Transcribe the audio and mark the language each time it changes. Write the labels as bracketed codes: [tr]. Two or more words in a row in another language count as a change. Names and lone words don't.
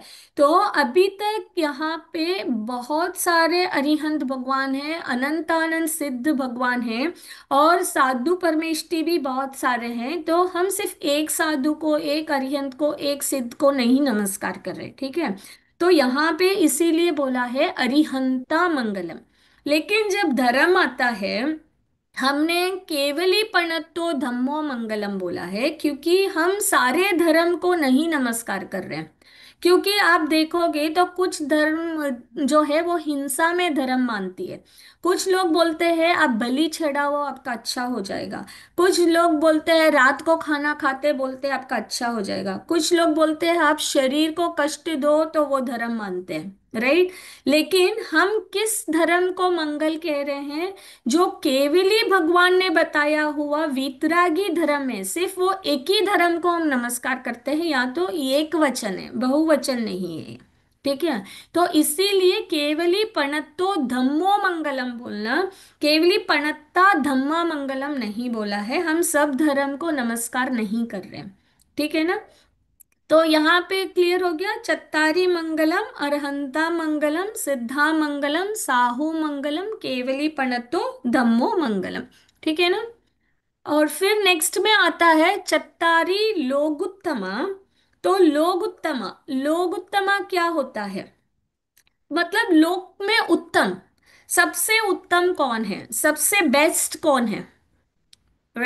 [hi] तो अभी तक यहाँ पे बहुत सारे अरिहंत भगवान हैं, अनंतानंद सिद्ध भगवान हैं, और साधु परमेष्टि भी बहुत सारे हैं। तो हम सिर्फ एक साधु को, एक अरिहंत को, एक सिद्ध को नहीं नमस्कार कर रहे। ठीक है। तो यहाँ पे इसीलिए बोला है [pra] अरिहंता मंगलम। [hi] लेकिन जब धर्म आता है, हमने [pra] केवली प्रणतो धम्मो मंगलम [hi] बोला है, क्योंकि हम सारे धर्म को नहीं नमस्कार कर रहे हैं। क्योंकि आप देखोगे तो कुछ धर्म जो है वो हिंसा में धर्म मानती है। कुछ लोग बोलते हैं आप बलि चढ़ाओ आपका अच्छा हो जाएगा। कुछ लोग बोलते हैं रात को खाना खाते बोलते हैं आपका अच्छा हो जाएगा। कुछ लोग बोलते हैं आप शरीर को कष्ट दो, तो वो धर्म मानते हैं, राइट। लेकिन हम किस धर्म को मंगल कह रहे हैं, जो केवली भगवान ने बताया हुआ वीतरागी धर्म है, सिर्फ वो एक ही धर्म को हम नमस्कार करते हैं, या तो एक वचन है, बहुवचन नहीं है। ठीक है। तो इसीलिए [pra] केवली पणत्तो धम्मो मंगलम [hi] बोलना, [pra] केवली पणत्ता धम्मा मंगलम [hi] नहीं बोला है, हम सब धर्म को नमस्कार नहीं कर रहे हैं। ठीक है ना। तो यहाँ पे क्लियर हो गया, [pra] चत्तारी मंगलम, अरहंता मंगलम, सिद्धा मंगलम, साहू मंगलम, केवली पणतो धम्मो मंगलम। [hi] ठीक है ना। और फिर नेक्स्ट में आता है [pra] चत्तारी लोगुत्तमा। [hi] तो लोगुत्तमा, लोगुत्तमा क्या होता है, मतलब लोक में उत्तम, सबसे उत्तम कौन है, सबसे बेस्ट कौन है, राइट।